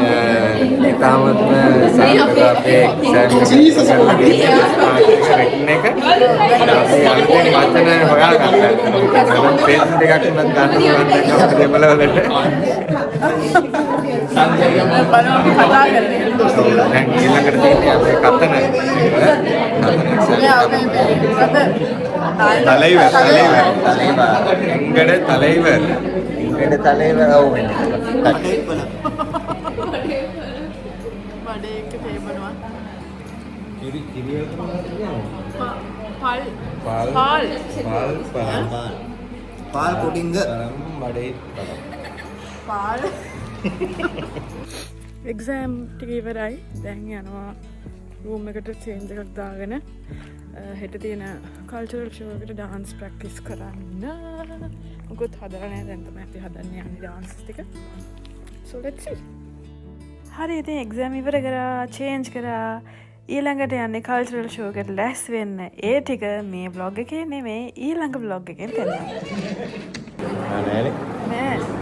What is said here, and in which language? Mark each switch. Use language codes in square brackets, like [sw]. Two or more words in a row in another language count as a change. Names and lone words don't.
[si] ඉතාමත්ම සාර්ථක අපේ එක්සෑම් එක අපි අලුතෙන් වචන හොයාගත්තා. මම පෙන් දෙකක් උනත් ගන්න පුළුවන් දැන් දෙමළ වලට. දැන් ඊළඟට තියෙන්නේ අපේ කතන [ta] தலைவர் எங்கட தலைவர் [si] ඔව් වෙන්නේ පාල් කොටින්ග එක්සෑම් ටික ඉවරයි. දැන් යනවා රූම් එකට චේන්ජ් එකක් දාගෙන හෙට තියෙන [en] cultural show [si] එකට [en] dance practice [si] කරන්න. මොකද හදලා නැහැ, දැන් තමයි අපි හදන්න යන්නේ ඩාන්ස් ටික. [en] So let's see. [si] හරි, ඉතින් එක්සෑම් ඉවර කරා, චේන්ජ් කරා. ඊළඟට යන්නේ [en] cultural show [si] එකට ලැස් වෙන්න. ඒ ටික මේ vlog එකේ නෙමෙයි, ඊළඟ vlog එකෙන් දෙන්නම්. නෑ.